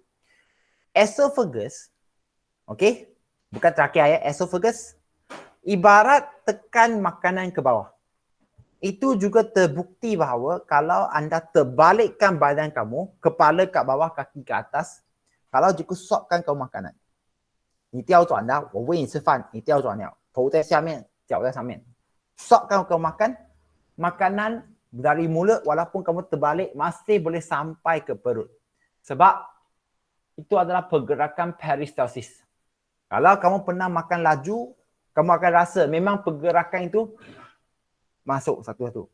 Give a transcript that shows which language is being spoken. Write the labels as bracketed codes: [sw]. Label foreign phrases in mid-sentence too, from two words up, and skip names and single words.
[ms] Esophagus, okey? Bukan trakea ya, esophagus. Ibarat tekan makanan ke bawah. Itu juga terbukti bahawa kalau anda terbalikkan badan kamu, kepala kat bawah, kaki ke atas, kalau jika sopkan kamu makanan. [zh] 你调转的，我喂你吃饭，你调转了，头在下面，脚在上面。 [ms] Sokkan kau makan, makanan dari mulut walaupun kamu terbalik masih boleh sampai ke perut. Sebab itu adalah pergerakan peristalsis. Kalau kamu pernah makan laju, kamu akan rasa memang pergerakan itu masuk satu-satu.